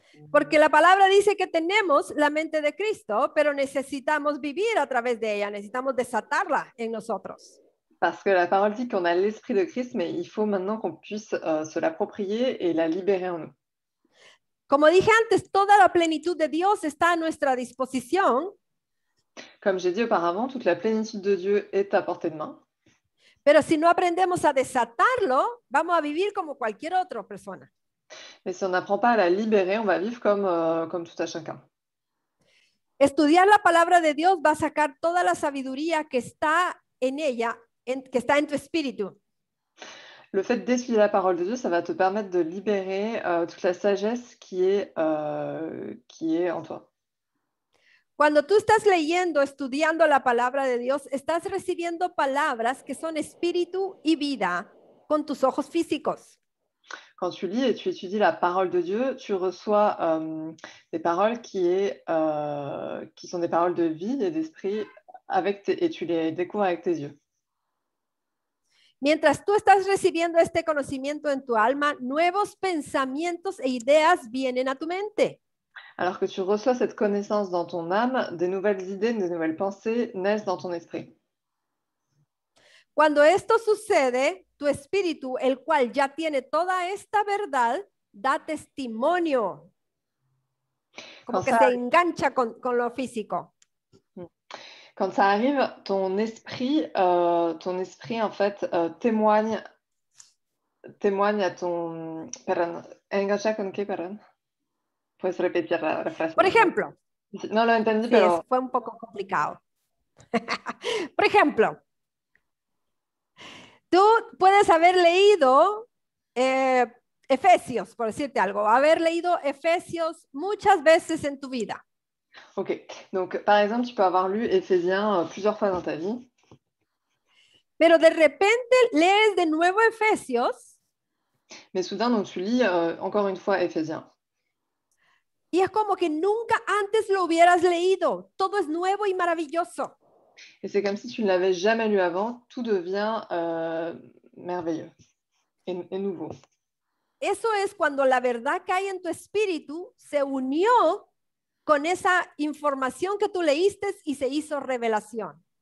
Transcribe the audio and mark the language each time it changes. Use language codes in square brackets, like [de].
[es] Porque la palabra dice que tenemos la mente de Cristo, pero necesitamos vivir a través de ella, necesitamos desatarla en nosotros. [fr] Parce que la parole dit qu'on a l'esprit de Christ, mais il faut maintenant qu'on puisse se l'approprier et la libérer en nous. [es] Como dije antes, toda la plenitud de Dios está a nuestra disposición, [fr] Comme j'ai dit auparavant, toute la plénitude de Dieu est à portée de main. [es] pero si no aprendemos a desatarlo, vamos a vivir como cualquier otra persona. [fr] Mais si on n'apprend pas à la libérer, on va vivre comme tout à chacun. [es] Estudiar la palabra de Dios va a sacar toda la sabiduría que está en ella, que está en tu espíritu. [fr] Le fait d'étudier la parole de Dieu, ça va te permettre de libérer toute la sagesse qui est en toi. [es] Cuando tú estás leyendo, estudiando la palabra de Dios, estás recibiendo palabras que son espíritu y vida con tus ojos físicos. [fr] Quand tu lis et tu étudies la parole de Dieu, tu reçois des paroles qui sont des paroles de vie et d'esprit et tu les découvres avec tes yeux. [es] Mientras tú estás recibiendo este conocimiento en tu alma, nuevos pensamientos e ideas vienen a tu mente. [fr] Alors que tu reçois cette connaissance dans ton âme, des nouvelles idées, des nouvelles pensées naissent dans ton esprit. [es] Cuando esto sucede, tu espíritu, el cual ya tiene toda esta verdad, da testimonio. Como que se engancha con lo físico. [fr] Quand ça arrive, ton esprit en fait témoigne à ton... [es] Perdón, engancha con qué, perdón? Puedes repetir la frase. Por ejemplo. No lo entendí, sí, pero... fue un poco complicado. Por ejemplo, tú puedes haber leído Efesios, por decirte algo, haber leído Efesios muchas veces en tu vida. [fr] Ok, donc par exemple, tu peux avoir lu Éphésiens plusieurs fois dans ta vie. [es] Pero de repente lees de nuevo Efesios. [fr] Mais soudain, donc tu lis encore une fois Éphésiens. [es] Y es como que nunca antes lo hubieras leído. Todo es nuevo y maravilloso. [fr] Et c'est comme si tu ne l'avais jamais lu avant. Tout devient merveilleux et nouveau. [es] Eso es cuando la verdad que hay en tu espíritu se unió con esa información que tú leíste y se hizo revelación.